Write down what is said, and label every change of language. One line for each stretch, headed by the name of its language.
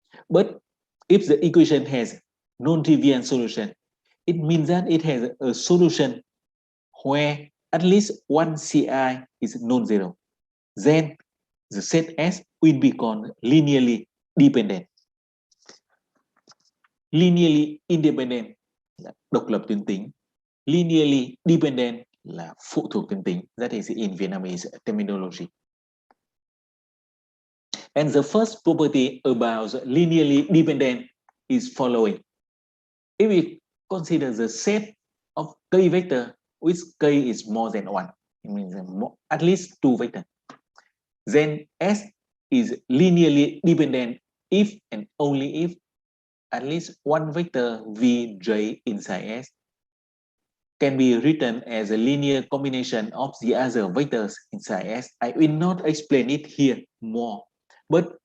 English: But if the equation has non-trivial solution, it means that it has a solution where at least one CI is non-zero. Then the set S will be called linearly dependent.
Vietnamese: Linearly independent là độc lập tuyến tính. Linearly dependent là phụ thuộc tuyến tính.
English: That is in Vietnamese terminology. And the first property about linearly dependent is following. If we consider the set of k vector which k is more than 1, it means at least 2 vectors, then S is linearly dependent if and only if at least one vector Vj inside S can be written as a linear combination of the other vectors inside S. I will not explain it here more, but